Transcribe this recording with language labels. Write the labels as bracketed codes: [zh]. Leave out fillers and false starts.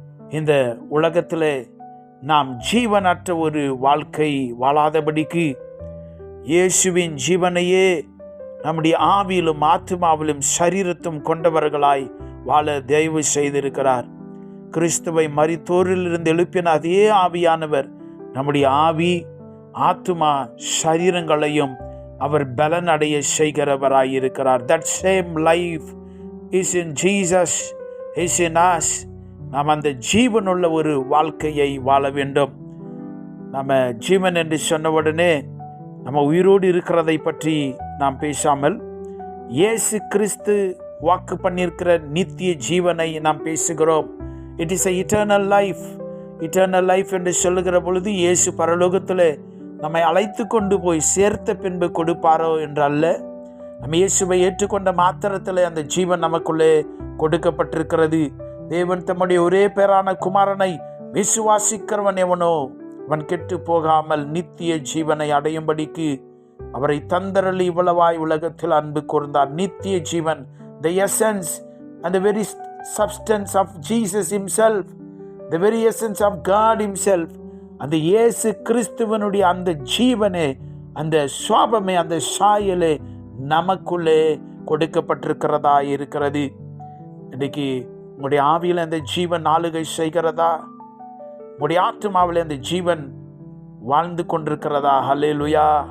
[ta] இந்த உலகத்தில் நாம் ஜீவனற்ற ஒரு வாழ்க்கை வாழாதபடிக்கு இயேசுவின் ஜீவனையே நம்முடைய ஆவியிலும் ஆத்துமாவிலும் சரீரத்தும் கொண்டவர்களாய் வாழ தயவு செய்திருக்கிறார். கிறிஸ்துவை மரித்தோரிலிருந்து எழுப்பின அதே ஆவியானவர் நம்முடைய ஆவி, ஆத்துமா, சரீரங்களையும் அவர் பலன் அடைய செய்கிறவராயிருக்கிறார். [en] That same life is in Jesus, is in us. [ta] நாம் அந்த ஜீவனுள்ள ஒரு வாழ்க்கையை வாழ வேண்டும். நம்ம ஜீவன் என்று சொன்ன உடனே நம்ம உயிரோடு இருக்கிறதை பற்றி நாம் பேசாமல் இயேசு கிறிஸ்து வாக்கு பண்ணியிருக்கிற நித்திய ஜீவனை நாம் பேசுகிறோம். [en] It is a eternal life. [ta] Eternal life என்று சொல்லுகிற பொழுது இயேசு பரலோகத்தில் நம்மை அழைத்து கொண்டு போய் சேர்த்த பின்பு கொடுப்பாரோ என்று அல்ல. நம்ம இயேசுவை ஏற்றுக்கொண்ட மாத்திரத்தில் அந்த ஜீவன் நமக்குள்ளே கொடுக்கப்பட்டிருக்கிறது. தேவன் தம்முடைய ஒரே பேரான குமாரனை விசுவாசிக்கிறவன் எவனோ அவன் கெட்டு போகாமல் நித்திய ஜீவனை அடையும்படிக்கு அவரை தந்தரளி இவ்வளவாய் உலகத்தில் அன்பு கூர்ந்தார். நித்திய ஜீவன், [en] the essence and the very substance of Jesus himself, the very essence of God himself. [ta] அந்த இயேசு கிறிஸ்துவனுடைய அந்த ஜீவனே, அந்த சுவாபமே, அந்த சாயலே நமக்குள்ளே கொடுக்கப்பட்டிருக்கிறதா இருக்கிறது. இன்னைக்கு உங்களுடைய ஆவியில் அந்த ஜீவன் ஆளுகை செய்கிறதா? உங்களுடைய ஆத்துமாவில் அந்த ஜீவன் வாழ்ந்து கொண்டிருக்கிறதா? ஹல்லேலூயா.